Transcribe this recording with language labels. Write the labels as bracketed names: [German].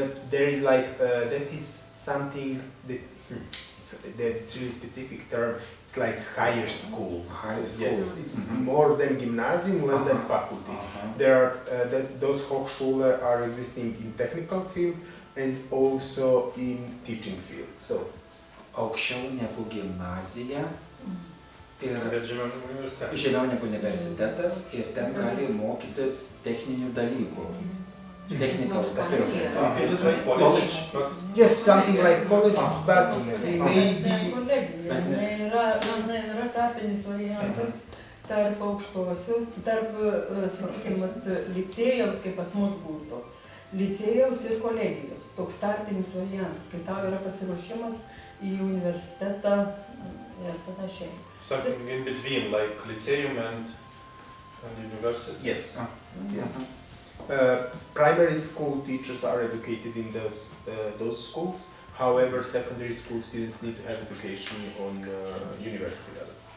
[English] There is that is something that it's really specific term. It's like higher school. Higher school. Yes, it's more than gymnasium, less than faculty. There are those Hochschule are existing in technical field and also in teaching field. So [Lithuanian] aukščiau negu gimnazija ir universitetas. žemiau negu universitetas ir ten gali mokytis techninių dalykų. [English] Technical Is it like college? yes, something like college, but maybe [Lithuanian] Kolegija, yra tarpinis variantas tarp aukštosios, tarp, sakykime, licėjaus, kaip pas mus būtų, licėjaus ir kolegijos, toks tarpinis variantas, kai tau yra pasiruošimas į universitetą ir panašiai. [English] Something in between, like lyceum and university? Yes. Yes. Primary school teachers are educated in those schools. However, secondary school students need to have education on university level.